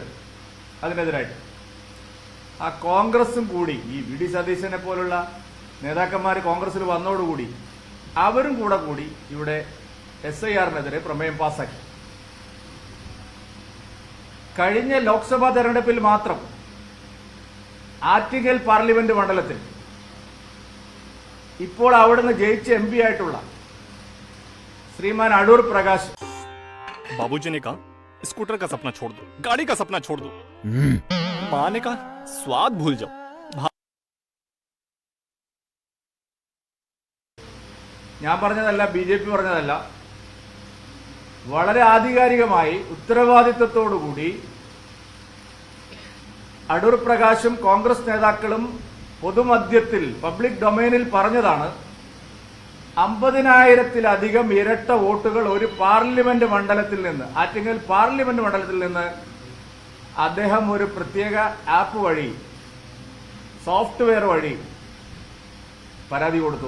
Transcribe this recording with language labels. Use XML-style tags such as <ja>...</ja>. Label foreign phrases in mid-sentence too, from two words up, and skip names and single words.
<ml>അതിനെതിരായിട്ട് ആ കോൺഗ്രസും കൂടി ഈ VD സതീശനെ പോലുള്ള നേതാക്കന്മാർ കോൺഗ്രസിൽ വന്നതോടുകൂടി അവരും കൂടി ഇവിടെ SIR-നെതിരെ പ്രമേയം പാസാക്കി. കഴിഞ്ഞ ലോക്സഭാ തെരഞ്ഞെടുപ്പിൽ മാത്രം ആറ്റിങ്ങൽ പാർലമെന്റ് മണ്ഡലത്തിൽ ഇപ്പോൾ അവിടുന്ന് ജയിച്ച MP ആയിട്ടുള്ള श्रीमान अडूर प्रकाश,</ml> <hi>बाबूजी ने कहा स्कूटर का सपना छोड़ दो, गाड़ी का सपना छोड़ दो। माँ ने कहा स्वाद भूल जाओ।</hi> <ml>ഞാൻ പറഞ്ഞതല്ല, BJP പറഞ്ഞതല്ല, വളരെ ആധികാരികമായി ഉത്തരവാദിത്വത്തോടുകൂടി അടൂർ പ്രകാശും കോൺഗ്രസ് നേതാക്കളും പൊതുമധ്യത്തിൽ പബ്ലിക് ഡൊമൈനിൽ പറഞ്ഞതാണ് 50,000-ത്തിലധികം ഇരട്ട വോട്ടുകൾ ഒരു പാർലമെന്റ് മണ്ഡലത്തിൽ നിന്ന്, ആറ്റിങ്ങൽ പാർലമെന്റ് മണ്ഡലത്തിൽ നിന്ന് അദ്ദേഹം ഒരു പ്രത്യേക ആപ്പ് വഴി, സോഫ്റ്റ്വെയർ വഴി പരാതി കൊടുത്തു.</ml>